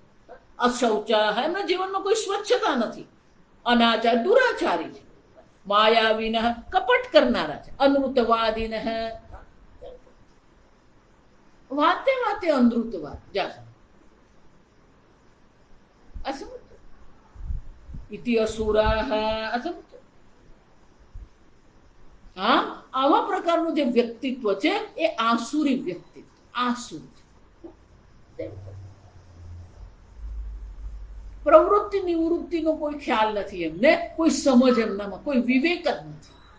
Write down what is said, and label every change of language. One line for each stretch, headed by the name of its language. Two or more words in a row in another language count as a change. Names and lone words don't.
Gujarati: અશૌચાહ, એમના જીવનમાં કોઈ સ્વચ્છતા નથી. અનાચાર, દુરાચારી છે. માયાવિનઃ, કપટ કરનારા છે. અનૃતવાદિનઃ, વાતે વાતે અનૃતવાદ.
Sanskrit: असमझ इति असुराः असमझ
Gujarati: આવા પ્રકારનું જે વ્યક્તિત્વ છે એ આસુરી વ્યક્તિત્વ, આસુરી છે. પ્રવૃત્તિ નિવૃત્તિનો કોઈ ખ્યાલ નથી એમને, કોઈ સમજ એમનામાં, કોઈ વિવેક જ નથી.